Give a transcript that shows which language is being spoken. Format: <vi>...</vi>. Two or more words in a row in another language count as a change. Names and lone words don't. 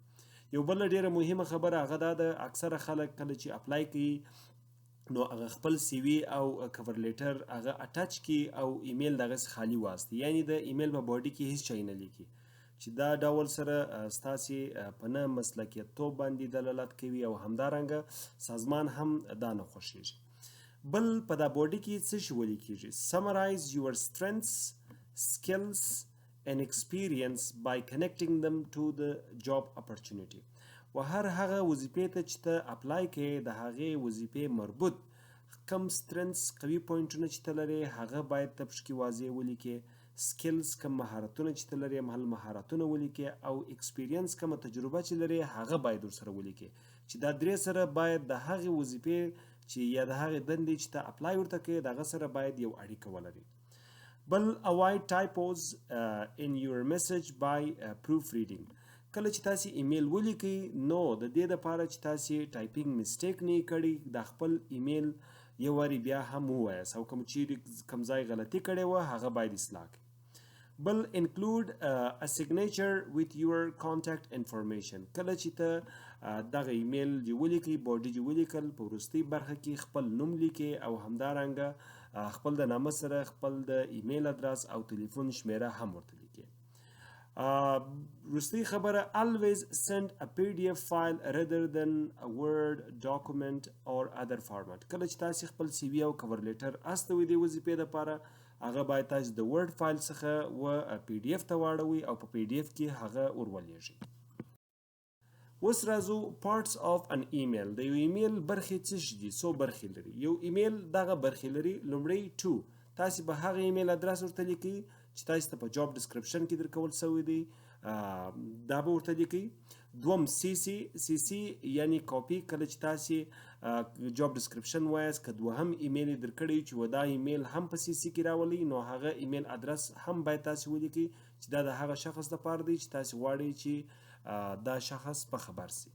<ps>یو بله ډیره مهمه خبره هغه دا ده اکثره خلک کله چې اپلای کوي نو هغه خپل سی وي او</ps> <en>cover letter</en> <ps>هغه اټچ کی او ایمیل دغه خالی واسطي، یعنی د ایمیل په باډي کې هیڅ شی نه لیکي چې دا ډول سره ستاسې په نه مسلکیت توب باندې دلالت کوي او همدارنګه سازمان هم دا نه خوښیږي. بل په دا باډي کې څه شی ولیکیږي؟</ps> <en>summarize your strengths, skills and experience by connecting them to the job opportunity.</en> <ps>و هر هغه وظیفې ته چې ته اپلای کوې د هغې وظیفې مربوط کم سترنس قوي پوینټونه چې ته لرې هغه باید ته پکې واضح ولیکې. سکلز کم مهارتونه چې ته لرې هغه مهارتونه ولیکې او اکسپیرینس کومه تجربه چې لرې هغه باید ورسره ولیکې، چې دا درې سره باید د هغې وظیفې چې یا د هغې دندې چې ته اپلای ورته کوې د هغه سره باید یو اړیکه ولري.</ps> <en>بل avoid typos in your message by proofreading.</en> <ps>کله چې تاسې ایمیل ولیکئ نو د دې دپاره چې تاسې</ps> <en>typing mistake</en> <ps>نه یې کړي د خپل ایمیل یو وارې بیا هم ووایاست او کوم چیرې کوم ځای غلطي کړې وه هغه باید اصلاح کړئ.</ps> <en>بل include a signature with your contact information.</en> <ps>کله چې ته دغه ایمیل چې ولیکئ باډي چې ولیکل په وروستۍ برخه کې خپل نوم لیکئ او همدارنګه خپل د نامه سره خپل د ایمیل ادرس او تلیفون شمیره هم ورته لیکئ. وروستۍ خبره</ps> <en>always send a PDF file rather than a Word document or other format.</en> <ps>کله چې تاسو خپل سی وی او</ps> <en>cover letter</en> <ps>استوي د وظیفې لپاره هغه باید تاسو د</ps> <en>Word file</en> <ps>څخه و پی ډی اف ته واړوي او په پی ډی اف کې هغه ورولېږي. اوس راځو</ps> <en>parts of an email.</en> <ps>د یو ایمیل برخې څه دي؟ څو برخې لري. یو ایمیل دغه برخې لري. لومړی to تاسو به هغه ایمیل ادرس ورته لیکئ چې تاسو ته په</ps> <en>job description</en> <ps>کې درکول شوی دی، دا به ورته لیکئ. دوم سی سی یعنی کاپي، کله چې تاسو</ps> <en>job description</en> <ps>وایاست که دوهم ایمیل درکړی چې و دا ایمیل هم په سی سی کې راولي نو هغه ایمیل ادرس هم باید تاسو ولیکئ چې دا د هغه شخص لپاره دی چې تاسو غواړئ چې دا شخص په خبر سي.</ps>